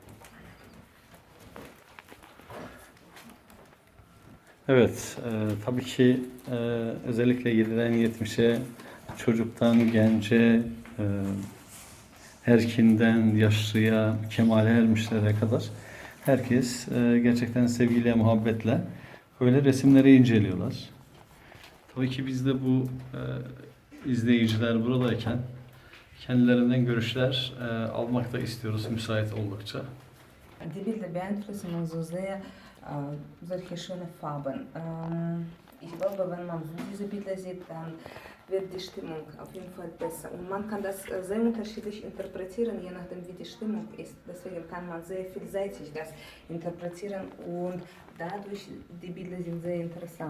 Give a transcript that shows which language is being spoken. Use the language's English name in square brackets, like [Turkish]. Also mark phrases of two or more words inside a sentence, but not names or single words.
[Turkish] Evet, tabii ki özellikle 7'den 70'e çocuktan gence, erkinden yaşlıya, kemale ermişlere kadar herkes gerçekten sevgiyle, muhabbetle böyle resimleri inceliyorlar. Tabii ki biz de bu izleyiciler buradayken kendilerinden görüşler almak da istiyoruz müsait oldukça. [German] Die Bilder beeinflussen uns so sehr, solche schöne Farben. Ich glaube, wenn man diese Bilder sieht, dann wird die Stimmung auf jeden Fall besser. Und man kann das sehr unterschiedlich interpretieren, je nachdem wie die Stimmung ist. Deswegen kann man sehr vielseitig das interpretieren und dadurch die Bilder sind sehr interessant.